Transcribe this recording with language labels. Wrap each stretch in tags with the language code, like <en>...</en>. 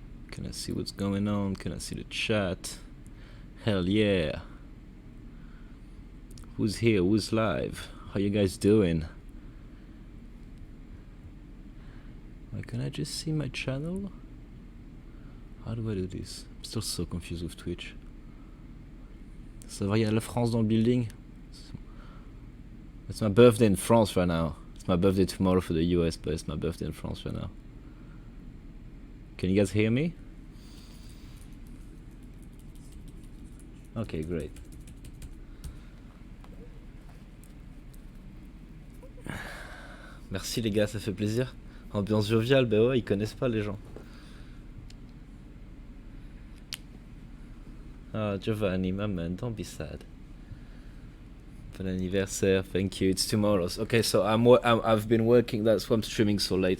<en>Can I see what's going on? Can I see the chat? Hell yeah. Who's here? Who's live? How you guys doing? Can I just see my channel? How do I do this? I'm still so confused with Twitch.</en> <fr>Ça va, il y a la France dans le building?</fr> <en>It's my birthday in France right now. It's my birthday tomorrow for the US, but it's my birthday in France right now. Can you guys hear me? Okay, great.</en> <fr>Merci les gars, ça fait plaisir. Ambiance joviale, bah ouais, ils connaissent pas les gens.</fr> <en>Ah, Giovanni, my man, don't be sad.</en> <fr>Bon anniversaire,</fr> <en>thank you. It's tomorrow. Okay, so I've been working. That's why I'm streaming so late.</en>